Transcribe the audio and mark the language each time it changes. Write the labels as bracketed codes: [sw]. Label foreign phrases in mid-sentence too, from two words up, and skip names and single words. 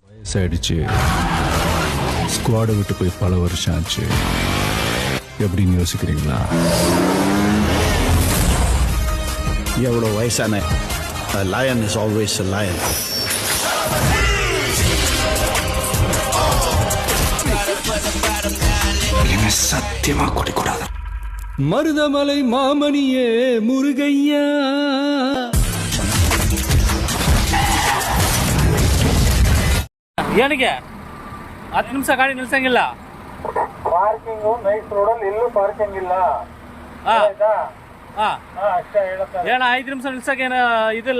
[ta] ஃபிக்ஸ் ஆயிடுச்சு. ஸ்குவாடை விட்டு போய் பல வருஷம் ஆச்சு. எப்படின்னு யோசிக்கிறீங்களா? எவ்வளோ வயசான [en] a lion is always a lion. [ta] சத்தியமா குடிக்கூடாது. மருதமலை மாமணியே முருகையா. [kn] ಏನಿಗೆ 10 ನಿಮಿಷ ಗಾಡಿ ನಿಲ್ಸಂಗಿಲ್ಲ. ಪಾರ್ಕಿಂಗು ನೈಟ್ ರೋಡಲ್ಲಿ ಎಲ್ಲೂ ಪಾರ್ಕಿಂಗ್ ಇಲ್ಲ. ಅಷ್ಟೇ ಹೇಳುತ್ತಾರೆ. ಏನ 5 ನಿಮಿಷ ನಿಲ್ಸಕ್ಕೆ ಏನ ಇದಿಲ್ಲ.